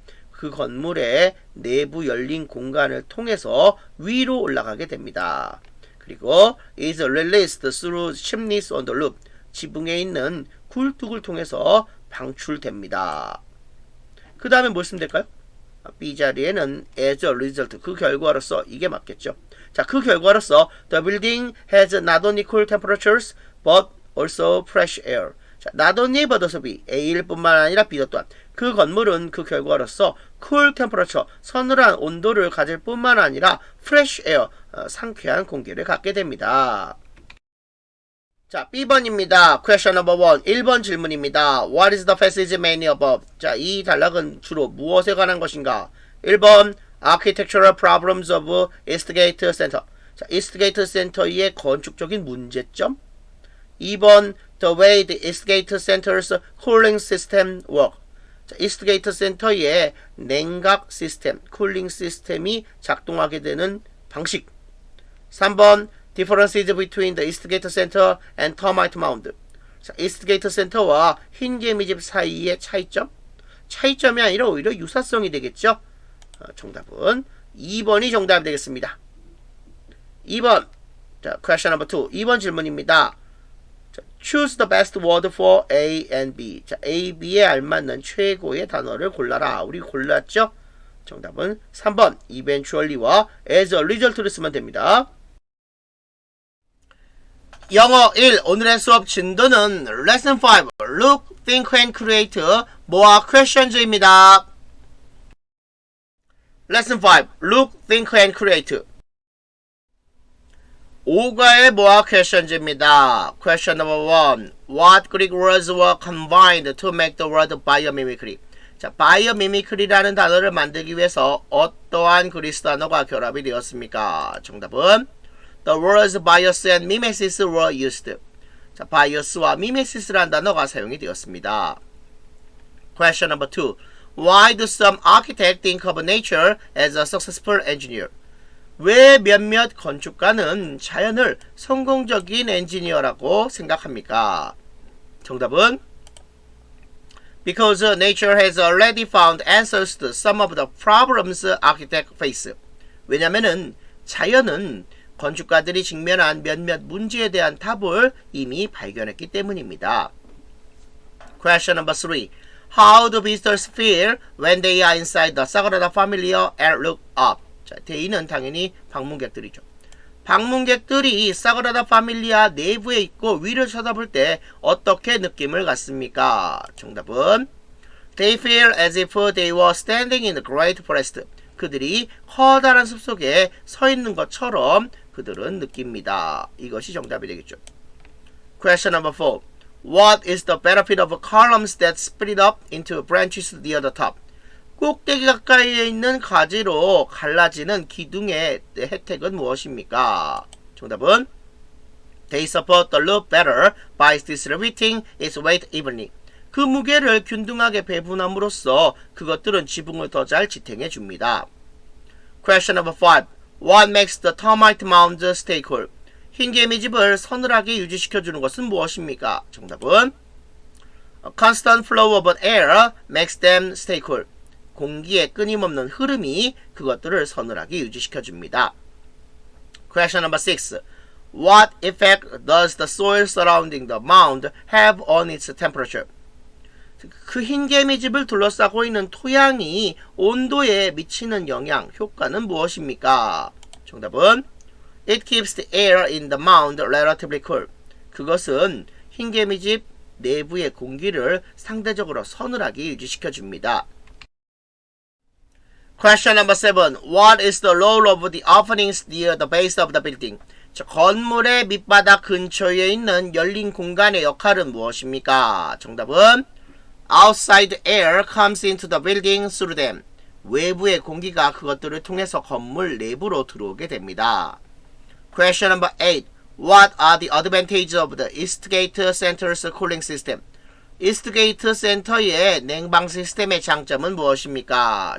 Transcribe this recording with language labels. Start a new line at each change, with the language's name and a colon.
Korean: 그 건물의 내부 열린 공간을 통해서 위로 올라가게 됩니다. 그리고
English: is released through chimneys on the roof.
Korean: 지붕에 있는 굴뚝을 통해서 방출됩니다.
English: 그 다음에 뭘 쓰면 될까요?
Korean: B 자리에는
English: as a result,
Korean: 그 결과로서, 이게 맞겠죠. 자, 그 결과로서
English: the building has not only cool temperatures but also fresh air.
Korean: 자,
English: not only but also B,
Korean: A일 뿐만 아니라 B도 또한 그 건물은 그 결과로서 cool temperature, 서늘한 온도를 가질 뿐만 아니라 fresh air, 상쾌한 공기를 갖게 됩니다. 자, B번입니다.
English: Question number 1.
Korean: 1번 질문입니다.
English: What is the passage mainly about?
Korean: 자, 이 단락은 주로 무엇에 관한 것인가?
English: 1번 Architectural problems of Eastgate Center.
Korean: 자, Eastgate Center의 건축적인 문제점.
English: 2번 The way the Eastgate Center's cooling system work.
Korean: 자, Eastgate Center의 냉각 시스템, 쿨링 시스템이 작동하게 되는 방식.
English: 3번 Differences between the Eastgate Center and Termite Mound.
Korean: 자, Eastgate Center와 흰개미집 사이의 차이점? 차이점이 아니라 오히려 유사성이 되겠죠? 정답은 2번이 정답이 되겠습니다. 2번. 자,
English: question number 2.
Korean: 2번 질문입니다. 자,
English: choose the best word for A and B.
Korean: 자, A, B에 알맞는 최고의 단어를 골라라. 우리 골랐죠? 정답은 3번. eventually와 as a result를 쓰면 됩니다. 영어 1. 오늘의 수업 진도는
English: Lesson 5. Look, think and create more questions입니다. Lesson 5. Look, think and create.
Korean: 5과의 more questions입니다.
English: Question number 1. What Greek words were combined to make the word biomimicry?
Korean: 자, biomimicry라는 단어를 만들기 위해서 어떠한 그리스 단어가 결합이 되었습니까? 정답은
English: The words bias and mimesis were used.
Korean: 자, bias와 mimesis라는 단어가 사용이 되었습니다.
English: Question number 2. Why do some architects think of nature as a successful engineer?
Korean: 왜 몇몇 건축가는 자연을 성공적인 엔지니어라고 생각합니까? 정답은
English: Because nature has already found answers to some of the problems architects face.
Korean: 왜냐면은 자연은 건축가들이 직면한 몇몇 문제에 대한 답을 이미 발견했기 때문입니다.
English: Question number 3. How do visitors feel when they are inside the Sagrada Familia and look up?
Korean: 자, 대인은 당연히 방문객들이죠. 방문객들이 사그라다 파밀리아 내부에 있고 위를 쳐다볼 때 어떻게 느낌을 갖습니까? 정답은
English: They feel as if they were standing in the Great Forest.
Korean: 그들이 커다란 숲속에 서 있는 것처럼 그들은 느낍니다. 이것이 정답이 되겠죠.
English: Question number 4. What is the benefit of columns that split up into branches near the top?
Korean: 꼭대기 가까이에 있는 가지로 갈라지는 기둥의 혜택은 무엇입니까? 정답은
English: They support the loop better by distributing its weight evenly.
Korean: 그 무게를 균등하게 배분함으로써 그것들은 지붕을 더 잘 지탱해 줍니다.
English: Question number 5. What makes the termite mound stay cool?
Korean: 흰 개미집을 서늘하게 유지시켜주는 것은 무엇입니까? 정답은
English: A constant flow of air makes them stay cool.
Korean: 공기의 끊임없는 흐름이 그것들을 서늘하게 유지시켜줍니다.
English: Question number 6. What effect does the soil surrounding the mound have on its temperature?
Korean: 그 흰개미집을 둘러싸고 있는 토양이 온도에 미치는 영향, 효과는 무엇입니까? 정답은
English: It keeps the air in the mound relatively cool.
Korean: 그것은 흰개미집 내부의 공기를 상대적으로 서늘하게 유지시켜줍니다.
English: Question number 7. What is the role of the openings near the base of the building?
Korean: 건물의 밑바닥 근처에 있는 열린 공간의 역할은 무엇입니까? 정답은
English: Outside air comes into the building through them.
Korean: 외부의 공기가 그것들을 통해서 건물 내부로 들어오게 됩니다.
English: Question number 8. What are the advantages of the Eastgate Center's cooling system?
Korean: 이스트게이트 센터의 냉방 시스템의 장점은 무엇입니까?